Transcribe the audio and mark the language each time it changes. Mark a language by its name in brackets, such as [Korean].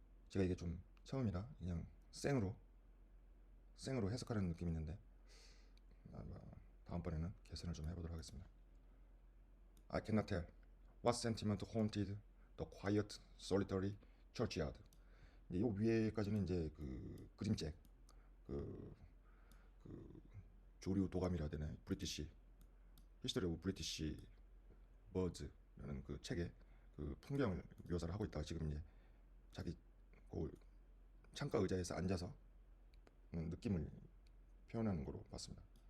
[Korean] 제가 이게 좀 처음이라 그냥 생으로 해석하는 느낌이 있는데 다음번에는 개선을 좀 해보도록 하겠습니다. [English] I cannot tell what sentiment haunted the quiet, solitary churchyard. [Korean] 이 위에까지는 이제 그 그림책, 그 조류 도감이라 해야 되나요? 브리티시 히스토리 오브 브리티시 버즈라는 그 책에 그 풍경을 묘사를 하고 있다가 지금 이제 자기 그 창가 의자에서 앉아서 느낌을 표현하는 거로 봤습니다.